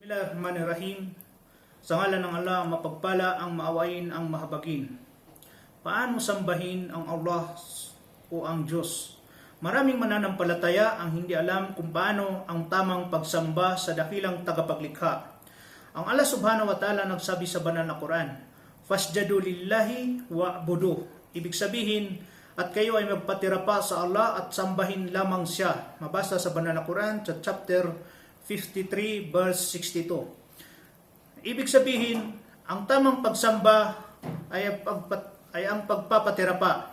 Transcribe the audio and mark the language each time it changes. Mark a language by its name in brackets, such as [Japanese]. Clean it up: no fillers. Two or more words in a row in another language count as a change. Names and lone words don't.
[Arabic] Bismillahirrahmanirrahim. [Filipino] Sa ngalan ng Allah, mapagpala ang maawain ang mahabagin. Paano sambahin ang Allah o ang Diyos? Maraming mananampalataya ang hindi alam kung paano ang tamang pagsamba sa dakilang tagapaglikha. Ang Allah [Arabic] سبحانه وتعالى [Filipino] nagsabi sa banal na Quran, [Arabic] "فاسجدوا لله واعبدوا." [Filipino] Ibig sabihin, at kayo ay magpatira pa sa Allah at sambahin lamang siya. Mabasa sa banal na Quran sa chapter 53 verse 62. Ibig sabihin, ang tamang pagsamba ay ang pagpapatira pa.